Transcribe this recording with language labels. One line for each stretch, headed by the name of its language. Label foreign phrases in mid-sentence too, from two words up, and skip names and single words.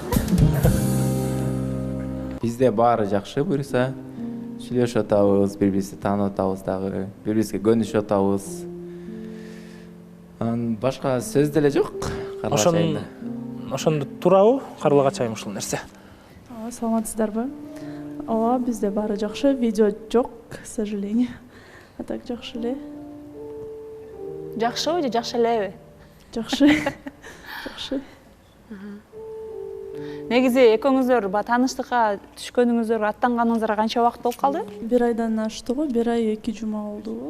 Kyrgyz: Бизде баары жакшы буйрса, сүйлөшүп атабыз, бири-бирибизди таанып атабыз дагы, бири-бирибизге көнүшүп атабыз. Анан башка сөз деле жок. Ошондо туурабы, Карлыгач айым ушул нерсе? Саламатсыздарбы? Ооба, бизде баары жакшы, видео жок,
Russian: к сожалению.
Kyrgyz: А так жакшы эле. Жакшыбы же жакшы элеби? Жакшы. Жакшы. Негизи экөөңүздөр тааныштыкка түшкөнүңүздөр, аттанганыңыздарга канча убакыт болуп калды? 1 айдан ашты го, 1 ай 2 жума болду го.